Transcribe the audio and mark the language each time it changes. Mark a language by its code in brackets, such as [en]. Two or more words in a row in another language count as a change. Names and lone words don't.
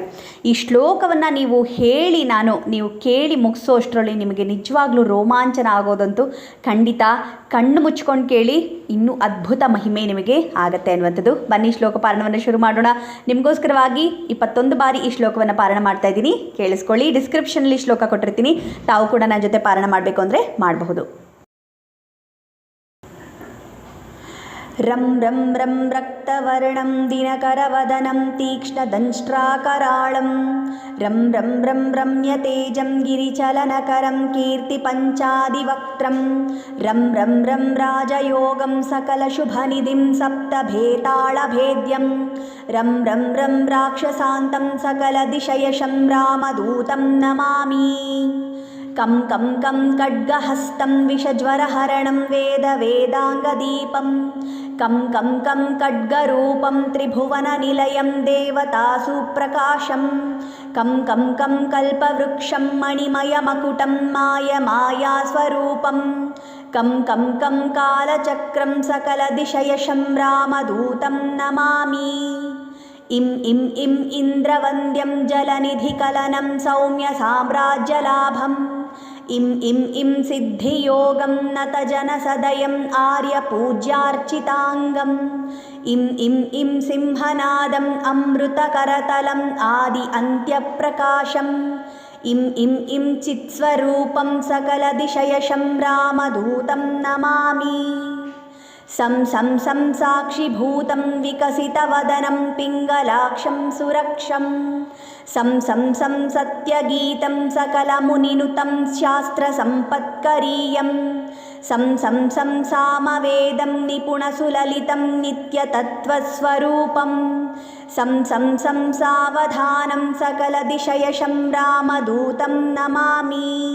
[kn] ಈ ಶ್ಲೋಕವನ್ನು ನೀವು ಕೇಳಿ ಮುಗಿಸೋಷ್ಟರಲ್ಲಿ ನಿಮಗೆ ನಿಜವಾಗ್ಲೂ ರೋಮಾಂಚನ ಆಗೋದಂತೂ ಖಂಡಿತ. ಕಣ್ಣು ಮುಚ್ಕೊಂಡು ಕೇಳಿ, ಇನ್ನೂ ಅದ್ಭುತ ಮಹಿಮೆ ನಿಮಗೆ ಆಗತ್ತೆ ಅನ್ನುವಂಥದ್ದು. ಬನ್ನಿ ಶ್ಲೋಕ ಪಾರಣವನ್ನು ಶುರು ಮಾಡೋಣ. ನಿಮಗೋಸ್ಕರವಾಗಿ 21 ಬಾರಿ ಈ ಶ್ಲೋಕವನ್ನು ಪಾರಾಯಣ ಮಾಡ್ತಾ ಇದ್ದೀನಿ, ಕೇಳಿಸ್ಕೊಳ್ಳಿ. ಡಿಸ್ಕ್ರಿಪ್ಷನಲ್ಲಿ ಶ್ಲೋಕ ಕೊಟ್ಟಿರ್ತೀನಿ, ತಾವು ಕೂಡ ನನ್ನ ಜೊತೆ ಪಾರಾಯಣ ಮಾಡಬೇಕು ಅಂದರೆ ಮಾಡಬಹುದು. [sa] ರಂ ರಂ ರಂ ರಕ್ತವರ್ಣಂ ದಿನಕರವದನಂ ತೀಕ್ಷ್ಣದಂಷ್ಟ್ರಾಕರಾಳಂ ರಂ ರಂ ರಂ ರಮ್ಯತೇಜಂ ಗಿರಿಚಲನಕರಂ ಕೀರ್ತಿಪಂಚಾದಿವಕ್ತ್ರಂ ರಂ ರಂ ರಂ ರಾಜಯೋಗಂ ಸಕಲಶುಭನಿಧಿಂ ಸಪ್ತಭೇತಾಳಭೇದ್ಯಂ ರಂ ರಂ ರಂ ರಾಕ್ಷಸಾಂತಂ ಸಕಲದಿಶಯಶಂ ರಾಮದೂತಂ ನಮಾಮಿ. ಕಂ ಕಂ ಕಂ ಖಡ್ಗಹಸ್तं ವಿಷಜ್ವರಹರಣಂ ವೇದಾಂಗದೀಪಂ ಕಂ ಕಂ ಕಂ ಖಡ್ಗರೂಪಂ ತ್ರಿಭುವನನಿಲಯಂ ದೇವತಾಸು ಪ್ರಕಾಶಂ ಕಂ ಕಂ ಕಂ ಕಲ್ಪವೃಕ್ಷಂ ಮಣಿಮಯಮಕುಟಂ ಮಾಯಾಸ್ವರೂಪಂ ಕಂ ಕಂ ಕಂ ಕಾಲಚಕ್ರಂ ಸಕಲದಿಶಯಶಂ ರಾಮದೂತಂ ನಮಾಮಿ. ಇಂ ಇಂ ಇಂ ಇಂದ್ರವಂದ್ಯಂ ಜಲನಿಧಿಕಲನಂ ಸೌಮ್ಯ ಸಾಮ್ರಾಜ್ಯಲಾಭಂ ಇಂ ಇಂ ಇಂ ಸಿದ್ಧಿಯೋಗಂ ನತಜನಸದಯಂ ಆರ್ಯಪೂಜ್ಯಾರ್ಚಿತಾಂಗಂ ಇಂ ಇಂ ಇಂ ಸಿಂಹನಾದಂ ಅಮೃತಕರತಲಂ ಆದಿ ಅಂತ್ಯಪ್ರಕಾಶಂ ಇಂ ಇಂ ಇಂ ಚಿತ್ಸ್ವರೂಪಂ ಸಕಲದಿಶಯಶಂ ರಾಮದೂತಂ ನಮಾಮಿ. ಸಂ ಸಂ ಸಂ ಸಾಕ್ಷಿಭೂತಂ ವಿಕಸಿತವದನಂ ಪಿಂಗಲಾಕ್ಷಂ ಸುರಕ್ಷಂ ಸಂ ಸಂ ಸಂ ಸತ್ಯಗೀತಂ ಸಕಲಮುನಿನುತಂ ಶಾಸ್ತ್ರಸಂಪತ್ಕರೀಯಂ ಸಂ ಸಂ ಸಂ ಸಾಮವೇದಂ ನಿಪುಣಸುಲಲಿತಂ ನಿತ್ಯತತ್ವಸ್ವರೂಪಂ ಸಂ ಸಂ ಸಂ ಸಾವಧಾನಂ ಸಕಲದಿಶಯಶಂ ರಾಮದೂತಂ ನಮಾಮಿ.